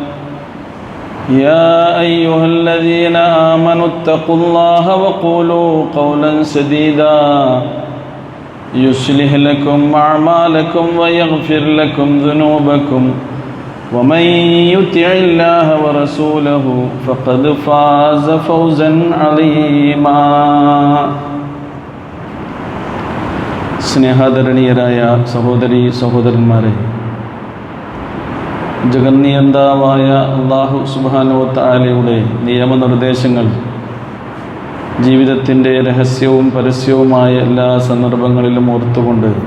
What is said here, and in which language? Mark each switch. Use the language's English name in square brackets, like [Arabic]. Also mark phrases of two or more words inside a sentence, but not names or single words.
[Arabic] يا أيها الذين آمنوا اتقوا الله وقولوا قولا سديدا يصلح لكم أعمالكم ويغفر لكم ذنوبكم ومن يطع الله ورسوله فقد فاز فوزا عظيما [Malayalam] സ്നേഹാദരണീയരായ സഹോദരീ സഹോദരന്മാരെ, ജഗന്നിയന്താവായ അല്ലാഹു [Arabic] سبحانه وتعالى [Malayalam] നിയമനിർദ്ദേശങ്ങൾ ജീവിതത്തിൻ്റെ രഹസ്യവും പരസ്യവുമായ എല്ലാ സന്ദർഭങ്ങളിലും ഓർത്തുകൊണ്ട്